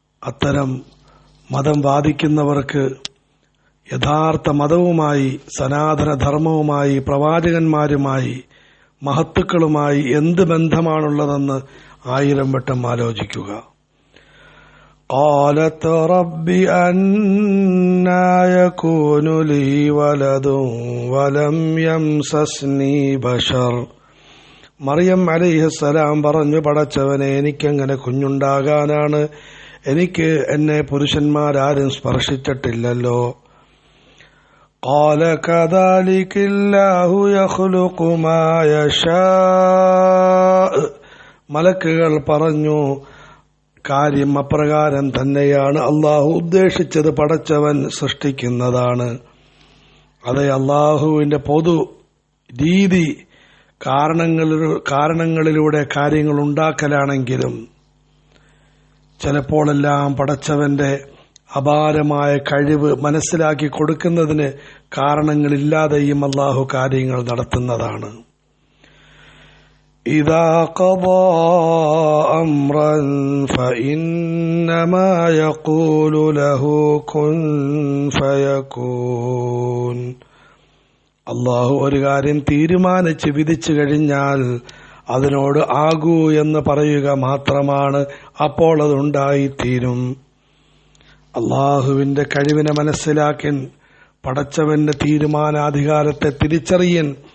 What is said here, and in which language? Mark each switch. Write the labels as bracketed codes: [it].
[ml] അത്തരം മതം വാദിക്കുന്നവർക്ക് യഥാർത്ഥ മതവുമായി, സനാതനധർമ്മവുമായി, പ്രവാചകന്മാരുമായി, മഹത്തുക്കളുമായി എന്ത് ബന്ധമാണുള്ളതെന്ന് 1000 വട്ടം ആലോചിക്കുക. [ar] قالت رب أنى يكون لي ولد ولم يمسسني بشر. [ml] മറിയം അലൈഹിസ്സലാം പറഞ്ഞു, പടച്ചവനെ, എനിക്കെങ്ങനെ കുഞ്ഞുണ്ടാകാനാണ്? എന്നെ പുരുഷന്മാരാരും സ്പർശിച്ചിട്ടില്ലല്ലോ. [ar] قال كذلك الله يخلق ما يشاء. [ml] മലക്കുകൾ പറഞ്ഞു, കാര്യം അപ്രകാരം തന്നെയാണ്. അള്ളാഹു ഉദ്ദേശിച്ചത് പടച്ചവൻ സൃഷ്ടിക്കുന്നതാണ്. അതെ, അള്ളാഹുവിന്റെ പൊതു രീതി കാരണങ്ങളിലൂടെ കാര്യങ്ങൾ ഉണ്ടാക്കലാണെങ്കിലും ചിലപ്പോഴെല്ലാം പടച്ചവന്റെ അപാരമായ കഴിവ് മനസ്സിലാക്കി കൊടുക്കുന്നതിന് കാരണങ്ങളില്ലാതെയും അള്ളാഹു കാര്യങ്ങൾ നടത്തുന്നതാണ്. [ar] إذا قضى أمرا فإنما يقول له كن فيكون. [ml] അള്ളാഹു ഒരു കാര്യം തീരുമാനിച്ച് വിധിച്ചു കഴിഞ്ഞാൽ അതിനോട് ആകൂ എന്ന് പറയുക മാത്രമാണ്, അപ്പോൾ അതുണ്ടായിത്തീരും. അള്ളാഹുവിന്റെ കഴിവിനെ മനസ്സിലാക്കൻ, പടച്ചവന്റെ തീരുമാനാധികാരത്തെ തിരിച്ചറിയൻ.